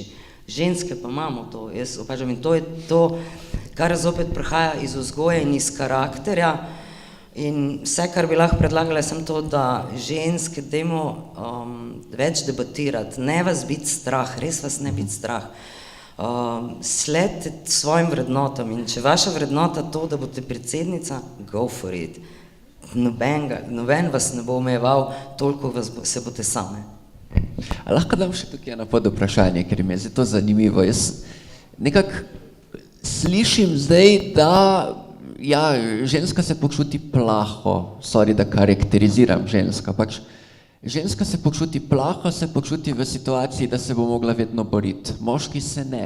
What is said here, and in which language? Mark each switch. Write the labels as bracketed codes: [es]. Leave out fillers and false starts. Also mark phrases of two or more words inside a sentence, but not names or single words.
[sl] Ženske pa imamo to, jaz opažam, in to je to, kar zopet prihaja iz vzgoje in iz karakterja. In vse, kar bi lahko predlagala, sem to, da ženske dajmo več debatirati, ne vas biti strah, res vas ne biti strah. Sledite svojim vrednotam in če vaša vrednota to, da boste predsednica, [en] go for it. [sl] Noben vas ne bo omejeval, toliko se boste same. A lahko dam še tukaj eno podvprašanje, ker mi je to zanimivo. Jaz nekako slišim zdaj, da ja, ženska se počuti plaho, sorry, da karakteriziram ženska, pač ženska se počuti plaho, se počuti v situaciji, da se bo mogla vedno boriti, moški se ne.